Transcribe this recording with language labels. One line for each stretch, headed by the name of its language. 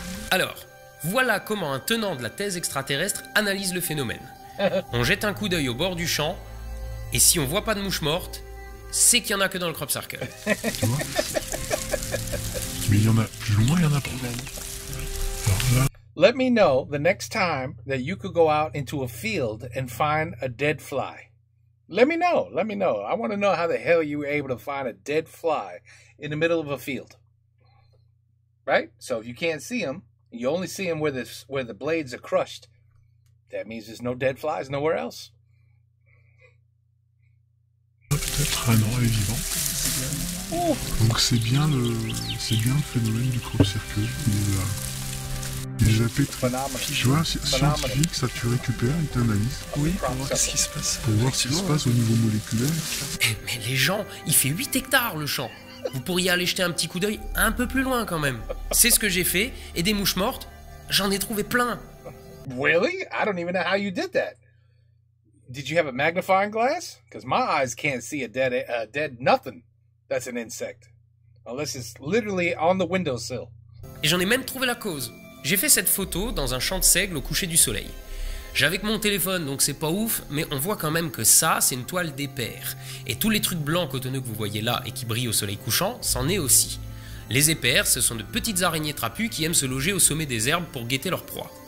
French: Alors, voilà comment un tenant de la thèse extraterrestre analyse le phénomène. On jette un coup d'œil au bord du champ, et si on voit pas de mouche morte, c'est qu'il y en a que dans le crop circle. Tu vois? Mais il y en a plus loin, il y en a pas. Alors là...
English: Let me know the next time that you could go out into a field and find a dead fly. Let me know. Let me know. I want to know how the hell you were able to find a dead fly in the middle of a field. Right? So if you can't see them, you only see them where the blades are crushed. That means there's no dead flies nowhere else.
French: Peut-être un oreille vivant. Oh. Donc c'est bien le phénomène du crop circle. Les appels, tu vois, scientifique, ça tu récupères et t'analyses. Oui, pour voir ce qui se passe. Pour voir ce qui se passe au niveau moléculaire. Mais les gens, il fait 8 hectares le champ. Vous pourriez aller jeter un petit coup d'œil un peu plus loin quand même. C'est ce que j'ai fait, et des mouches mortes, j'en ai trouvé plein.
English: Really? I don't even know how you did that. Did you have a magnifying glass? Because my eyes can't see a dead nothing that's an insect. Unless it's literally on the windowsill.
French: Et j'en ai même trouvé la cause. J'ai fait cette photo dans un champ de seigle au coucher du soleil. J'avais que mon téléphone, donc c'est pas ouf, mais on voit quand même que ça, c'est une toile d'éper. Et tous les trucs blancs cotonneux que vous voyez là et qui brillent au soleil couchant, c'en est aussi. Les épers, ce sont de petites araignées trapues qui aiment se loger au sommet des herbes pour guetter leur proie.